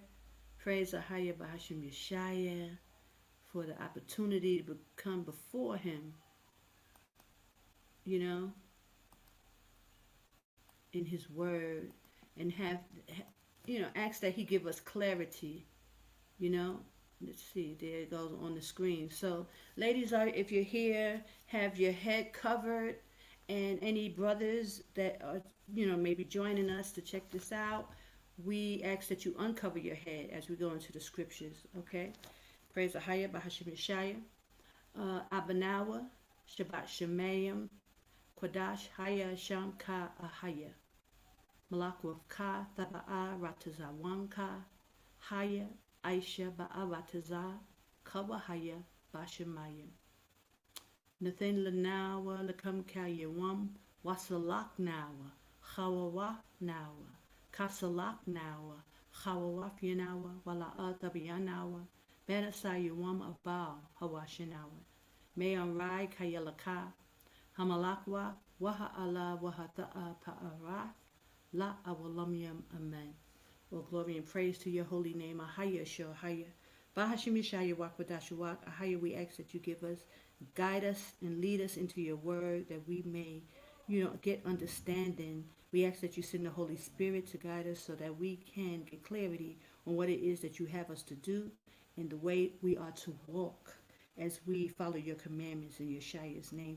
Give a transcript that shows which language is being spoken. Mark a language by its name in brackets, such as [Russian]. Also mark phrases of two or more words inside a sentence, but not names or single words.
[English] Praise the higher Bahashim Yeshaya for the opportunity to come before him, in his word, and have, ask that he give us clarity, Let's see, there it goes on the screen. So, ladies, if you're here, have your head covered, and any brothers that are, maybe joining us to check this out, we ask that you uncover your head as we go into the scriptures, okay? Praise the Hayah, Bahashim Yeshaya, Abanawa, Shabbat Shemayim, Kwadash Haya Sham Ka Ahaya, Malakwa Ka Thaba'a Ratazawanka, Haya Aisha Ba'arataza, Kawahaya Bashamayim. Nathan Lanawa, Lakam Kayawam, Wasalak Nawa, Hawawa Nawa, Kasalak Nawa, Hawawaf Yanawa, Wala'a Tabianawa, Benasayawam Abal, Hawashinawa, Mayan Rai Kayalaka, Hamalakwa, Waha Allah, Wahata'a Pa'ara, La Awalamyam, Amen. Well, glory and praise to your holy name, Ahaya Shohaya. Bahashim Yeshaya Wakwadash Ahaya, we ask that you give us, guide us, and lead us into your word that we may, get understanding. We ask that you send the Holy Spirit to guide us so that we can get clarity on what it is that you have us to do and the way we are to walk as we follow your commandments in Yeshua's name.